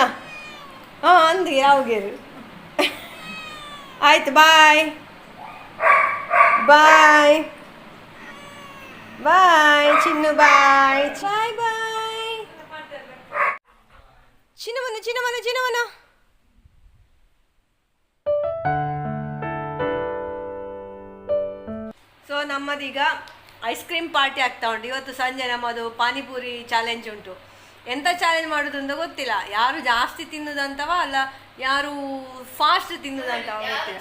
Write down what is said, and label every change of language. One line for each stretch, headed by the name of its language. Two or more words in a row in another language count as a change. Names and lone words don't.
Kannada: ಹಾಂ ಅಂದಿ ಯಾವಾಗೇರು. ಆಯ್ತು,
English: bye bye bye
Kannada: ಚಿನ್ನು,
English: bye bye bye.
Kannada: ಚಿನ್ನಮನ ಚಿನ್ನಮನ ಚಿನ್ನಮನ. ಸೊ ನಮ್ಮದೀಗ
English: ice cream party
Kannada: ಆಗ್ತಾ ಉಂಟು. ಇವತ್ತು ಸಂಜೆ ನಮ್ಮದು ಪಾನಿಪುರಿ ಚಾಲೆಂಜ್ ಉಂಟು. ಎಂಥ ಚಾಲೆಂಜ್ ಮಾಡೋದು ಅಂತ ಗೊತ್ತಿಲ್ಲ. ಯಾರು ಜಾಸ್ತಿ ತಿನ್ನೋದಂತವ ಅಲ್ಲ ಯಾರು ಫಾಸ್ಟ್ ತಿನ್ನೋದಂತವ ಗೊತ್ತಿಲ್ಲ.